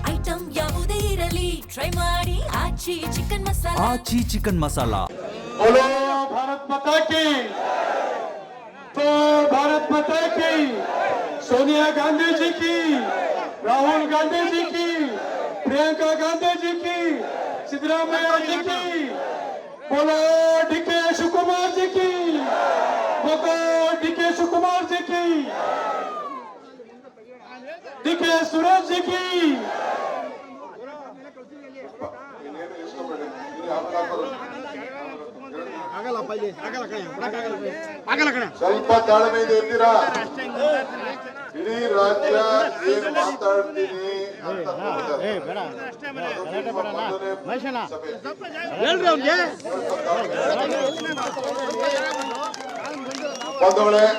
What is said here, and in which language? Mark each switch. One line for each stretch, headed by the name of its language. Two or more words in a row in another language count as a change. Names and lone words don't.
Kannada: ಐಟಂ ಯಾವುದೇ ಇರಲಿ ಟ್ರೈ ಮಾಡಿ ಆಚಿ ಚಿಕನ್ ಮಸಾಲಾ. ಆಚಿ ಚಿಕನ್ ಮಸಾಲಾ.
Hindi: बोलो भारत माता की, तो भारत माता की, सोनिया गांधी जी की, राहुल गांधी जी की, प्रियंका गांधी जी की, सिद्धरामैया जी की, बोलो डीके शिवकुमार जी की, बोलो डीके शिवकुमार जी की, डीके सुरेश जी की.
Kannada: ಸ್ವಲ್ಪ ತಾಳ್ಮೆಯಿಂದ ಇರ್ತೀರಾ? ಇಡೀ ರಾಜ್ಯ ಏನ್ ಮಾತಾಡ್ತೀನಿ ಅಂತ ಬಂದವಳೆ.